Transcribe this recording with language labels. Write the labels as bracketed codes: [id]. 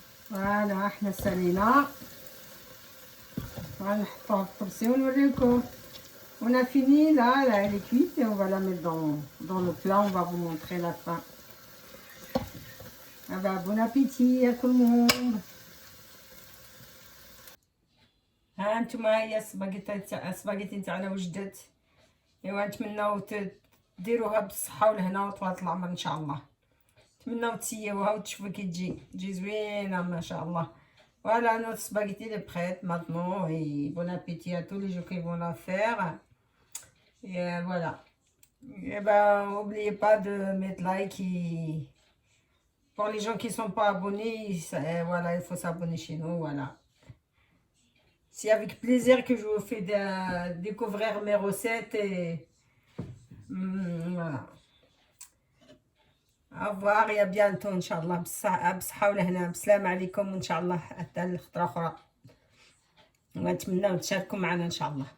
[ar] فوالا احنا سالينا، غنحطوها في الطبسي ونوريكم. [fr] On a fini là, elle est cuite et on va la mettre dans le plat. On va vous montrer la fin. Ah bah, bon appétit à tout le monde. [ar] ها انتما هي السباغيتي تاعنا وجدت. ايوا نتمناو ديروها بالصحه والهنا وطوال العمر ان شاء الله. نتمناو تسيوها وتشوفوا كي تجي زوينه ما شاء الله. [fr] Voilà, notre spaghetti est prête maintenant et bon appétit à tous les gens qui vont la faire. Et voilà. Et ben, n'oubliez pas de mettre like et pour les gens qui ne sont pas abonnés, voilà, il faut s'abonner chez nous, voilà. C'est avec plaisir que je vous fais découvrir mes recettes et voilà. Au revoir et à bientôt, Inch'Allah. [ar] بصحة والهنا. السلام عليكم وإن شاء الله حتى الخطرة أخرى. ونتمنى تشاركوا معنا إن شاء الله.